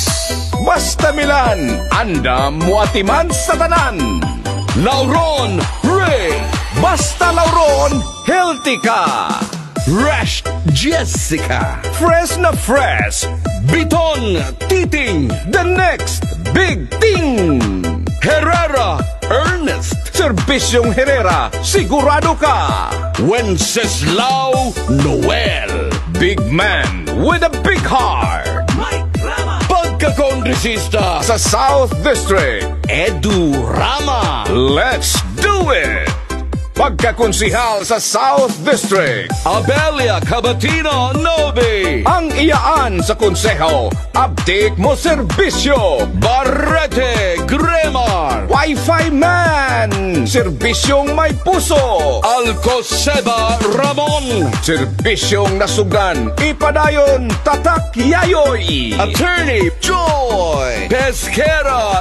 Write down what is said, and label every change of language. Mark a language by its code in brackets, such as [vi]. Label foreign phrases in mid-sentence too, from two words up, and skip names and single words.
[ceb] Basta Milan, anda muatiman sa tanan. Lauron Ray, basta Lauron, healthy ka. Rash Jessica, fresh na fresh. Biton Titing, [en] the next big thing. [ceb] Herrera Ernest, serbisyong Herrera, sigurado ka. Wenceslao Noel, [en] big man with a big heart. Mike Rama. [ceb] Pagka-kongresista sa South District Edu Rama. [en] Let's do it! [ceb] Pagkakonsihal sa South District Abelia Cabatino Nobe. Ang iyaan sa konseho, update mo serbisyo, Barrete Gremar. Wi-Fi man, serbisyong may puso, Alcoseba Ramon. Serbisyong nasugan, ipadayon tatak yayoy. Attorney Joy Pesquera.